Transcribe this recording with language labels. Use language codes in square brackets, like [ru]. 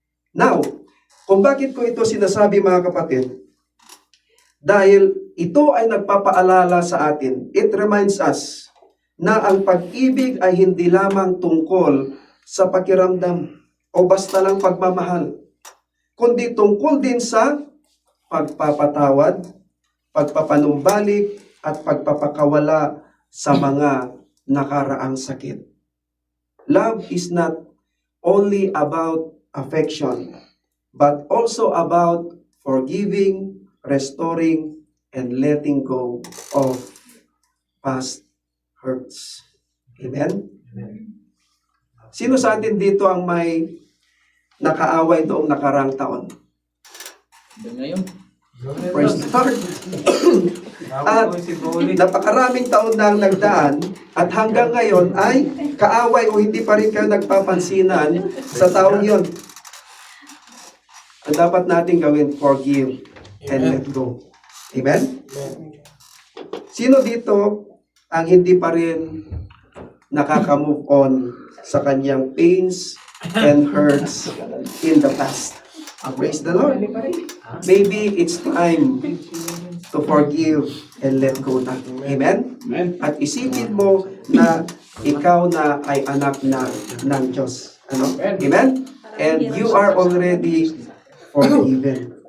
[tl] Now, kung bakit ko ito sinasabi mga kapatid, dahil ito ay nagpapaalala sa atin, [en] it reminds us [tl] na ang pag-ibig ay hindi lamang tungkol sa pakiramdam o basta lang pagmamahal, kundi tungkol din sa pagpapatawad, pagpapanumbalik, at pagpapakawala sa mga nakaraang sakit. [en] Love is not only about affection, but also about forgiving, restoring, and letting go of past hurts. Amen? [tl] Sino sa atin dito ang may nakaaway noong nakarang taon? Ngayon. Praise the Lord. At napakaraming taon na ang nagdaan at hanggang ngayon ay kaaway o hindi pa rin kayo nagpapansinan sa taong yon. Ang dapat natin gawin, [en] forgive and let go. Amen? [tl] Sino dito ang hindi pa rin nakaka-move on sa kanyang [en] pains and hurts in the past? Praise the Lord. Maybe it's time to forgive and let go na. Amen? [tl] At isipin mo na ikaw na ay anak na ng Diyos. Ano? Amen? [en] And you are already forgiven.